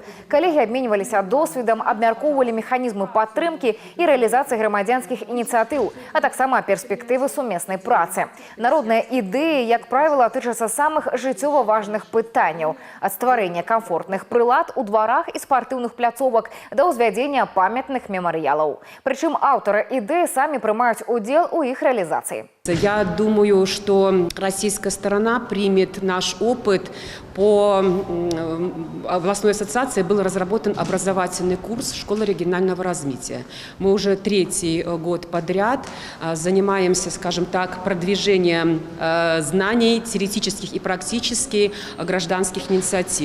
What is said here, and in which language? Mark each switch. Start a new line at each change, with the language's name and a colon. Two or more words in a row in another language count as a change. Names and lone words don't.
Belarusian: Калегі абменьваліся досведам, абмяркоўвалі механізмы падтрымкі і рэалізацыі грамадзянскіх ініцыятыў, а таксама перспектывы сумеснай працы. Народныя ідэі, як правіла, тычацца самых жыццёва важных пытанняў. Ад стварэння камфортных прылад у дварах і спартыўных пляцовак да ўзвядзення памятных мемарыялаў. Прычым аўтары ідэі самі прымаюць удзел у іх реализации.
Russian: Я думаю, что российская сторона примет наш опыт. По областной ассоциации был разработан образовательный курс «Школа регионального развития». Мы уже 3-й год подряд занимаемся, скажем так, продвижением знаний теоретических и практических гражданских инициатив.